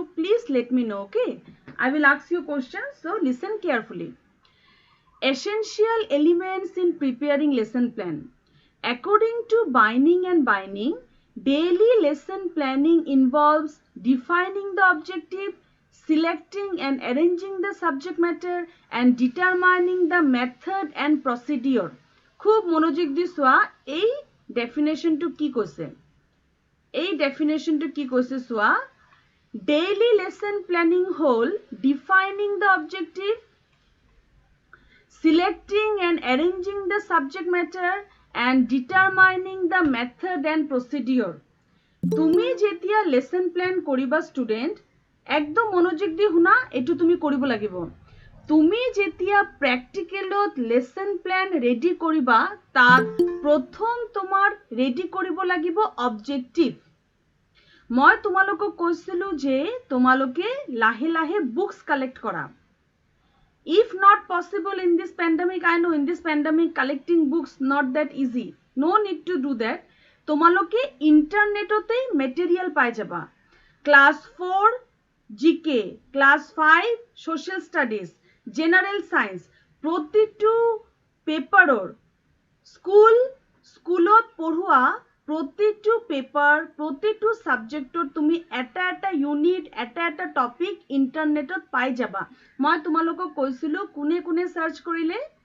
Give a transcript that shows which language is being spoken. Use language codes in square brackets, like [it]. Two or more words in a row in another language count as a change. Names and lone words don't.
[en] please let me know okay I will ask you questions so listen carefully essential elements in preparing lesson plan according to Bining and Bining daily lesson planning involves defining the objective, selecting and arranging the subject matter, and determining the method and procedure. [as] খুব মনোযোগ দি চোৱা এই ডেফিনেশনটো কি কৈছে এই ডেফিনেশনটো কি কৈছে চোৱা [en] daily lesson planning [as] হ'ল [en] defining the objective, selecting and arranging the subject matter, and determining the method and procedure. [as] তুমি যেতিয়া [en] lesson plan [as] কৰিবা স্টুডেন্ট একদম মনোযোগ দি শুনা এটো তুমি কৰিব লাগিব তুমি যেতিয়া প্র্যাকটিক্যালত [en] lesson plan ready [as] কৰিবা তাত প্ৰথম তোমাৰ রেডি কৰিব লাগিব অবজেক্টিভ মই তোমালোকক কৈছিলো যে তোমালোকে লাহে লাহে [en] books collect [as] কৰা [en] if not possible in this pandemic I know in this pandemic collecting books not that easy no need to do that [as] তোমালোকে ইন্টারনেটতে মেটেরিয়াল পাই যাবা [en] class 4 GK class 5 social studies general science [as] প্রতিটো পেপাৰৰ স্কুলত পঢ়োৱা প্ৰতিটো পেপাৰ প্ৰতিটো সাবজেক্টৰ তুমি এটা এটা ইউনিট এটা এটা টপিক ইন্টারনেটত পাই যাবা মই তোমালোকক কৈছিলো কোনে কোনে সার্চ কৰিলে